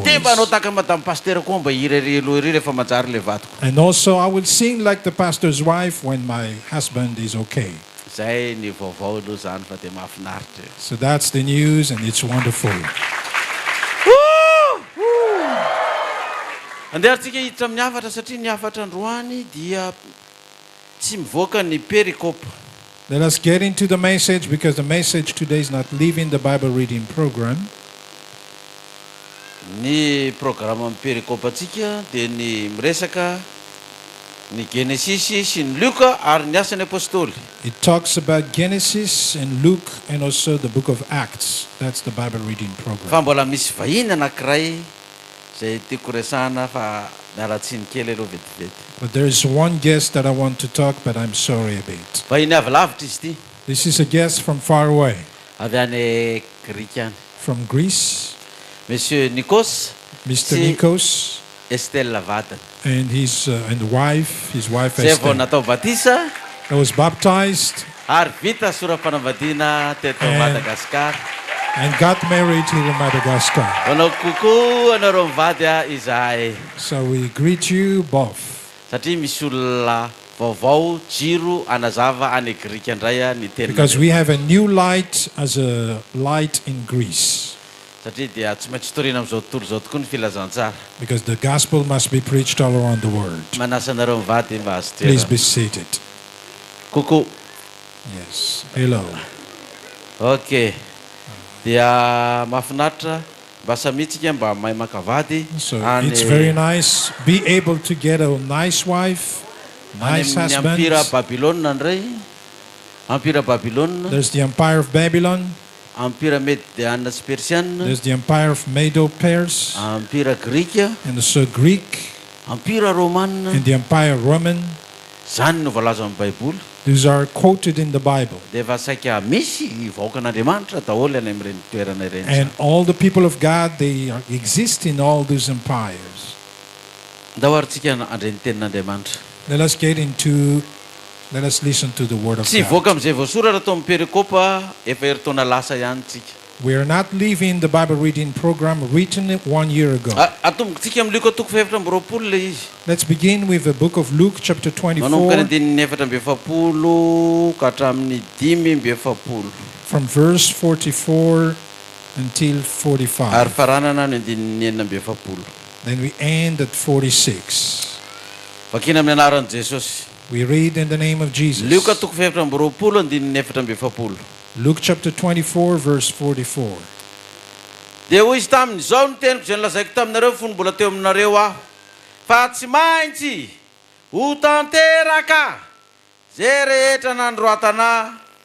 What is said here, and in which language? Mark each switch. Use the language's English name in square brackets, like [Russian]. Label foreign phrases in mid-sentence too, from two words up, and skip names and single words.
[Malagasy] Dia mba anao tahaka [French] madame pasteur [Malagasy] koa mba hirerelo ery rehefa manjary le vatoko. [English] And also, I will sing like the pastor's wife when my husband is okay. [Malagasy] Zay ny vaovao aloha zany fa dia mahafinaritra. [English] So that's the news, and it's wonderful. [Malagasy] Andehantsika hiditra amin'ny hafatra satria ny hafatra androany dia tsy mivoaka ny perikopa. [English] Let us get into the message because the message today is not leaving the Bible reading program. [Malagasy] Ny programme perikopatsika dia ny miresaka ny Genesis sy ny Luka ary ny asan'ny apôstôly. [English] It talks about Genesis and Luke and also the book of Acts. That's the Bible reading program. [Malagasy] Fa mbola misy vahiny anankiray zay tiako resahana fa miaratsiny kely aloha vetivety. [English] But there is one guest that I want to talk, but I'm sorry a bit. [Malagasy] Vahiny avy lavitra izy ity. [English] This is a guest from far away, [Malagasy] Avy any Grika any. [English] from Greece, [Malagasy] Monsieur Nikos [English] Mr. Si- Nikos, [Malagasy] Estelle Vatana. [English] and his wife [Malagasy] Zay vao [English] Esther, [Malagasy] natao batisa [English] that was baptized [Malagasy] ary vita sora-panambadiana teto Madagasikara. [English] and got married here in Madagascar. [Malagasy] Manao kokoa anareo mivady izahay [English] So we greet you both. [Malagasy] satria misy olona vaovao jiro anazava any Grika indray ny tena. [English] Because we have a new light as a light in Greece. [Malagasy] Satria dia tsy maintsy torina amin'izao tontolo izao tokoa ny filazantsara. [English] Because the gospel must be preached all around the world. [Malagasy] Manasa anareo mivady mba azo [English] Please [Malagasy] toerana. [English] be seated. [Malagasy] Kokoa. [English] Yes. Hello. Okay. [Malagasy] Dia mahafinaritra mba samitsika mba mahay makavady [English] So it's very nice. Be able to get a nice wife, nice [Malagasy] ny [English] husband. [Malagasy] Empira Babilôna indray. Empira Babilôna, [English] There's the Empire of Babylon. [Malagasy] Empira Mediana sy Persiana, [English] There's the Empire of Medo-Perse, [Malagasy] Empira Grika, [English] and also Greek, [Malagasy] Empira Romana. [English] and the Empire Roman. [Malagasy] Zany no voalaza amin'ny Baiboly. [English] These are quoted in the Bible. [Malagasy] Dia efa saika misy vahoakan'Andriamanitra daholo any amin'ireny toerana ireny. [English] And all the people of God, they exist in all those empires. [Malagasy] Dahoarintsika andreny tenin'Andriamanitra. [English] Let us listen to the word of [Malagasy] Tsy [English] God. [Malagasy] voaka amin'izay voasoratra tao amin'ny perikopa efa heritaona lasa ihany tsika. [English] We are not leaving the Bible reading program written 1 year ago. [Malagasy] Atombokantsika amin'ny Luka toko efatra amby roapolo le izy. [English] Let's begin with the book of Luke chapter [Malagasy] Manomboka 24 ny andininy efatra amby efapolo ka hatramin'ny 5 amby efapolo. [English] from verse 44 until [Malagasy] Ary [English] 45. [Malagasy] faranana ny andininy 9 amby efapolo. [English] Then we end at 46. [Malagasy] Vakina amin'ny anaran'i Jesosy. [English] We read in the name of Jesus. [Malagasy] Luka toko efatra amby roapolo andininy efatra amby efapolo. [English] Luke chapter 24 verse 44. [Malagasy] Dia hoy izy taminy, izao ny teniko izay nolazaiko taminareo fony mbola teo aminareo aho, fa tsy maintsy ho tanteraka zay rehetra nandroatana